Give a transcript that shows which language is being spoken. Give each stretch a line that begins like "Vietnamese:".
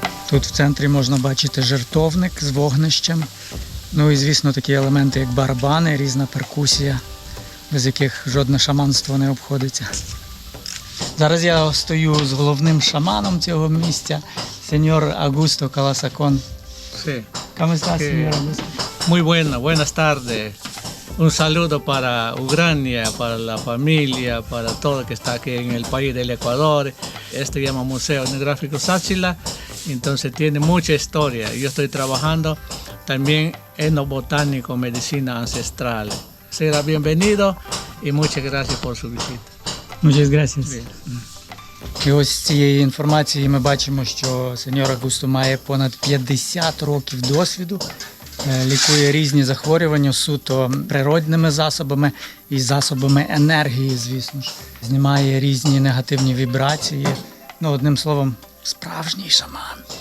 Ukrainian: Тут в центрі можна бачити жертовник з вогнищем. Ну і, звісно, такі елементи, як барабани, різна перкусія, без яких жодне шаманство не обходиться. Зараз я стою з головним шаманом цього місця, сеньор Augusto Calasacón.
Spanish: Sí. ¿Cómo está, Que- señor Augusto? Muy buenas tardes. Un saludo para Ucrania, para la familia, para todo que está aquí en el país del Ecuador. Este se llama Museo Etnográfico Sáchila, entonces tiene mucha historia. Yo estoy trabajando también en lo botánico, medicina ancestral. Será bienvenido y muchas gracias por su visita. Muchas gracias. Bien.
Ukrainian: І ось з цієї інформації ми бачимо, що сеньор Агусто має понад 50 років досвіду, лікує різні захворювання суто природними засобами і засобами енергії, звісно ж. Знімає різні негативні вібрації. Ну, одним словом, справжній шаман.